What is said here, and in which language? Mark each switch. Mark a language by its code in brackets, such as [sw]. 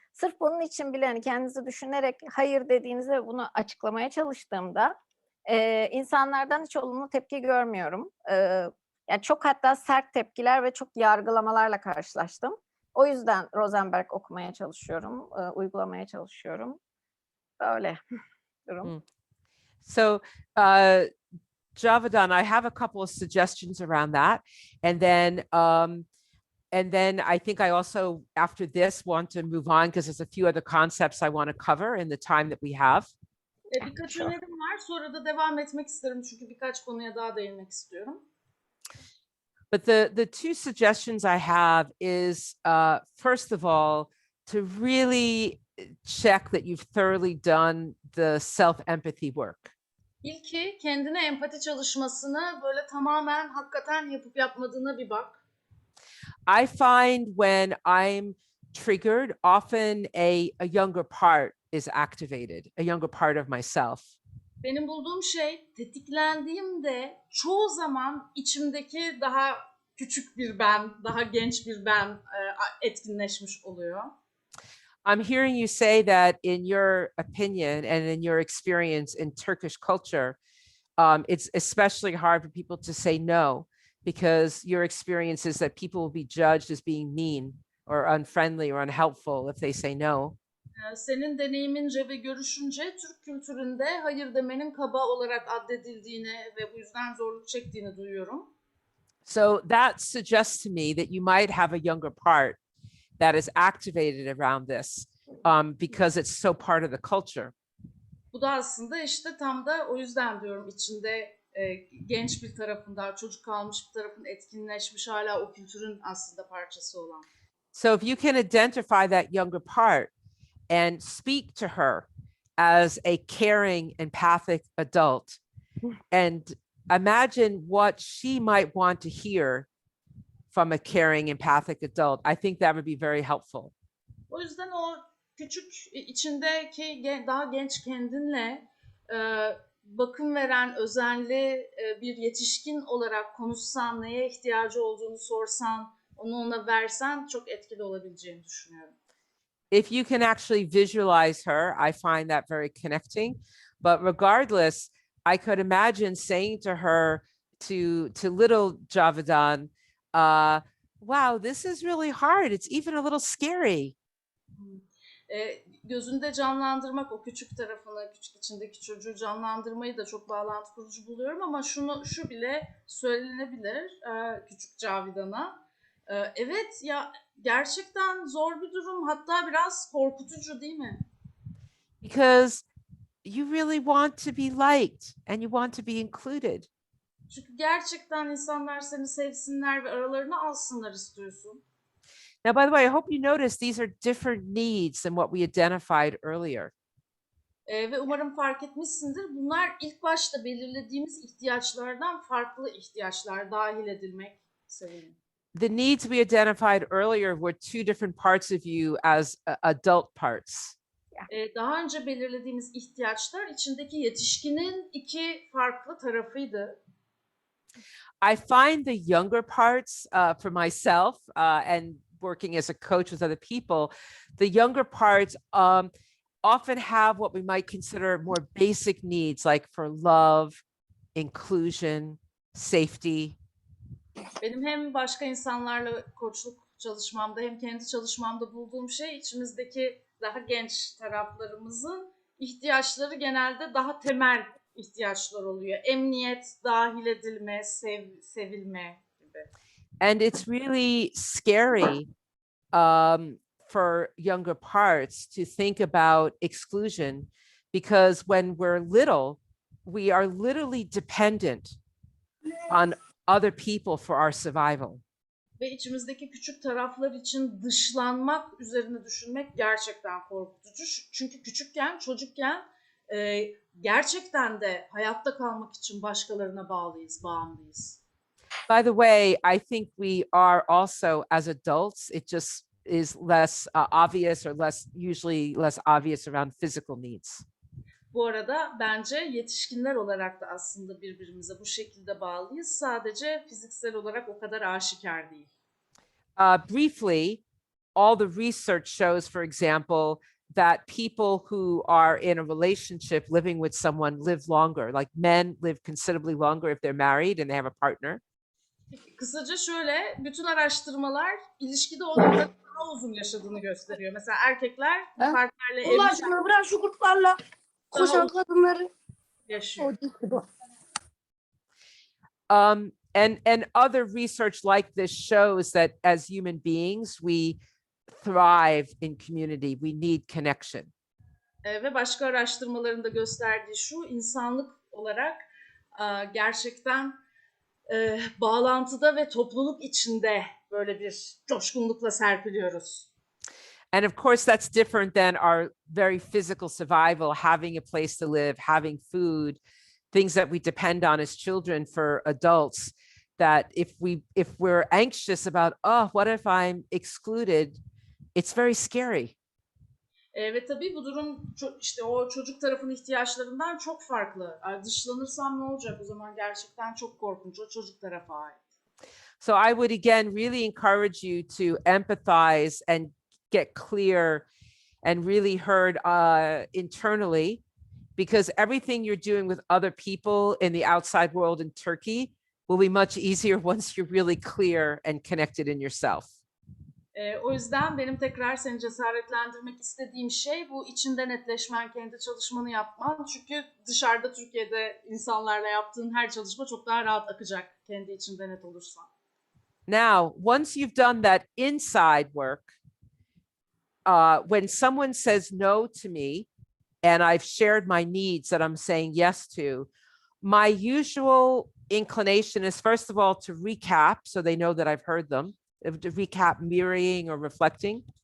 [tr] Sırf bunun için bile hani kendinizi düşünerek hayır dediğinizde ve bunu açıklamaya çalıştığımda insanlardan hiç olumlu tepki görmüyorum. Yani çok hatta sert tepkiler ve çok yargılamalarla karşılaştım. O yüzden Rosenberg okumaya çalışıyorum, uygulamaya çalışıyorum. Böyle durum. [en] So, Javadan, I have a couple of suggestions around that. And then I think I also, after this, want to move on because there's a few other concepts I want to cover in the time that we have. [tr] Birkaç önerim var. Sonra da devam etmek isterim çünkü birkaç konuya daha değinmek istiyorum. [en] But the two suggestions I have is, first of all, to really check that you've thoroughly done the self-empathy work. [tr] İlki kendine empati çalışmasını böyle tamamen hakikaten yapıp yapmadığına bir bak. [en] I find when I'm triggered, often a younger part is activated, a younger part of myself. [tr] Benim bulduğum şey tetiklendiğimde çoğu zaman içimdeki daha küçük bir ben, daha genç bir ben etkinleşmiş oluyor. [en] I'm hearing you say that in your opinion and in your experience in Turkish culture, it's especially hard for people to say no because your experience is that people will be judged as being mean or unfriendly or unhelpful if they say no. [tr] Senin deneyimince ve görüşünce Türk kültüründe hayır demenin kaba olarak addedildiğini ve bu yüzden zorluk çektiğini duyuyorum. [en] So that suggests to me that you might have a younger part that is activated around this because it's so part of the culture. [tr] Bu da aslında işte tam da o yüzden diyorum içinde genç bir tarafın, daha çocuk kalmış bir tarafın etkinleşmiş hala o kültürün aslında parçası olan. [en] So if you can identify that younger part and speak to her as a caring, empathic adult and imagine what she might want to hear from a caring, empathic adult, I think that would be very helpful. [tr] O yüzden o küçük içindeki daha genç kendinle bakım veren özenli bir yetişkin olarak konuşsan, neye ihtiyacı olduğunu sorsan, onu ona versen çok etkili olabileceğini düşünüyorum. [en] If you can actually visualize her, I find that very connecting. But regardless, I could imagine saying to her, to little Javadan, wow, this is really hard. It's even a little scary. [tr] Gözünde canlandırmak o küçük tarafını, küçük içindeki çocuğu canlandırmayı da çok bağlantı kurucu buluyorum ama şu bile söylenebilir küçük Cavidan'a. Evet ya gerçekten zor bir durum, hatta biraz korkutucu değil mi? [en] Because you really want to be liked and you want to be included. [tr] Çünkü gerçekten insanlar seni sevsinler ve aralarına alsınlar istiyorsun. [en] Now, by the way, I hope you notice these are different needs than what we identified earlier. [tr] Ve umarım fark etmişsindir. Bunlar ilk başta belirlediğimiz ihtiyaçlardan farklı ihtiyaçlar, dahil edilmek sebebi. [en] The needs we identified earlier were two different parts of you as adult parts. [tr] Daha önce belirlediğimiz ihtiyaçlar içindeki yetişkinin iki farklı tarafıydı. [en] I find the younger parts for myself and working as a coach with other people, the younger parts often have what we might consider more basic needs, like for love, inclusion, safety. [tr] Benim hem başka insanlarla koçluk çalışmamda hem kendi çalışmamda bulduğum şey içimizdeki daha genç taraflarımızın ihtiyaçları genelde daha temel ihtiyaçlar oluyor. Emniyet, dahil edilme, sevilme gibi. [en] And it's really scary for younger parts to think about exclusion because when we're little, we are literally dependent on other people for our survival. [tr] Ve içimizdeki küçük taraflar için dışlanmak üzerine düşünmek gerçekten korkutucu. Çünkü çocukken gerçekten de hayatta kalmak için başkalarına bağımlıyız. [en] By the way, I think we are also as adults. It just is less obvious or usually less obvious around physical needs. [tr] Bu arada bence yetişkinler olarak da aslında birbirimize bu şekilde bağlıyız. Sadece fiziksel olarak o kadar aşikar değil. [en] Briefly, all the research shows, for example, that people who are in a relationship living with someone live longer. Like men live considerably longer if they're married and they have a partner. [tr] Kısaca şöyle, bütün araştırmalar ilişkide olanların daha uzun yaşadığını gösteriyor. Mesela erkekler partnerle Allah aşkına bırak şu kurtlarla koşan kadınları. yaşıyor. [en] And other research like this shows that as human beings, we thrive in community. We need connection. [tr] Ve başka araştırmaların da gösterdiği şu, insanlık olarak gerçekten bağlantıda ve topluluk içinde böyle bir coşkunlukla serpiliyoruz. [en] And of course, that's different than our very physical survival, having a place to live, having food, things that we depend on as children for adults, that if we're anxious about, oh, what if I'm excluded? It's very scary. [tr] Ve tabii bu durum işte o çocuk tarafının ihtiyaçlarından çok farklı. Dışlanırsam ne olacak? O zaman gerçekten çok korkunç. O çocuk tarafa ait. [en] So I would again really encourage you to empathize and get clear and really heard internally, because everything you're doing with other people in the outside world in Turkey will be much easier once you're really clear and connected in yourself. [tr] O yüzden benim tekrar seni cesaretlendirmek istediğim şey bu içinde netleşmen, kendi çalışmanı yapman. Çünkü dışarıda Türkiye'de insanlarla yaptığın her çalışma çok daha rahat akacak kendi içinde net olursan. [en] Now, once you've done that inside work, when someone says no to me and I've shared my needs that I'm saying yes to, my usual inclination is, first of all, to recap so they know that I've heard them, to recap mirroring or reflecting.